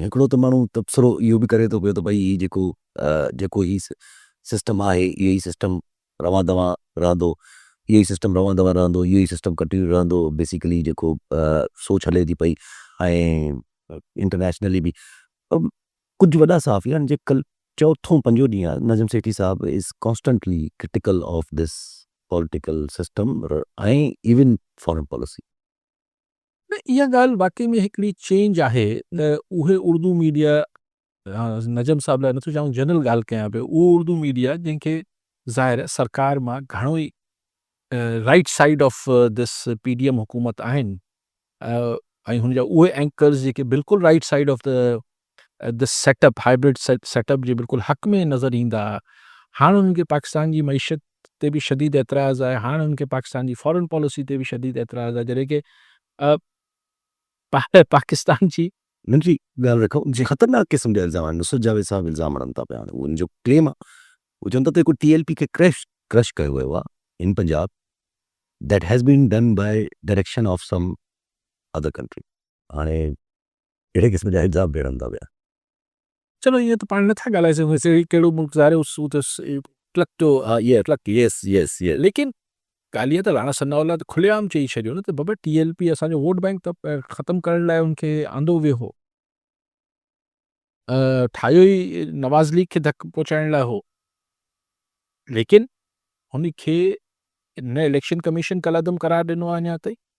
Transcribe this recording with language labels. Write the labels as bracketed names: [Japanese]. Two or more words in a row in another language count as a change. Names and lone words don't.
[Sindhi] हिकिड़ो त माण्हू तबसरो इहो बि करे थो पियो त भई हीउ जेको ही सिस्टम आहे इहो ई सिस्टम रवां दवां रहंदो, इहो ई सिस्टम रवां दवां रहंदो, इहो ई सिस्टम कंटिन्यू रहंदो, बेसिकली जेको सोच हले थी पई ऐं इंटरनेशनली बि कुझु वॾा सहाफ़ी आहिनि जे कल चौथों पंजो ॾींहुं आहे नज़म सेठी साहब [English] is constantly critical of this political system [Sindhi] ऐं [English] even foreign policy. [Sindhi] न इहा ॻाल्हि वाकई में हिकिड़ी चेंज आहे त उहे उर्दू मीडिया नजम साहब लाइ नथो चवां जनरल ॻाल्हि कयां पियो, उहो उर्दू मीडिया जंहिंखे ज़ाहिर आहे सरकार मां घणो ई [English] right side of this PDM [Sindhi] हुकूमत आहिनि ऐं हुनजा उहे एंकर्स जेके बिल्कुलु [English] right side of the setup hybrid setup [Sindhi] जे बिल्कुलु हक़ में नज़र ईंदा। हाणे हुननि खे पाकिस्तान जी मईशत ते बि शदीद एतिराज़ आहे, हाणे हुननि खे पाकिस्तान जी [English] foreign policy [Sindhi] ते बि शदीद एतिराज़ आहे, जॾहिं की पाकिस्तान जी नंढी ॻाल्हि रखो ख़तरनाक क़िस्म जा इल्ज़ाम आहिनि। नुसरत जावेद साहब इल्ज़ाम हणनि था पिया, हाणे उनजो क्लेम आहे उहो चवनि था त हिकु TLP खे क्रश कयो वियो आहे [English] in Punjab that has been done by direction of some other country. [Sindhi] हाणे अहिड़े क़िस्म जा इल्ज़ाम बि हणनि था पिया। चलो ईअं त पाण नथा ॻाल्हाए सघूं कहिड़ो मुल्क ज़ाहिर उहो त क्लक्टो [English] yes yes yes [Sindhi] लेकिन ॻाल्हि इहा त राणा सन्नावला त खुलेआम चई छॾियो न त बाबा TLP असांजो [English] vote bank [Sindhi] त ख़तमु करण लाइ उनखे आंदो वियो हो, ठाहियो ई नवाज़ लीग खे धकु पहुचाइण लाइ हो, लेकिन हुन खे न [English] election commission [Sindhi] कलअदम करार ॾिनो आहे अञा ताईं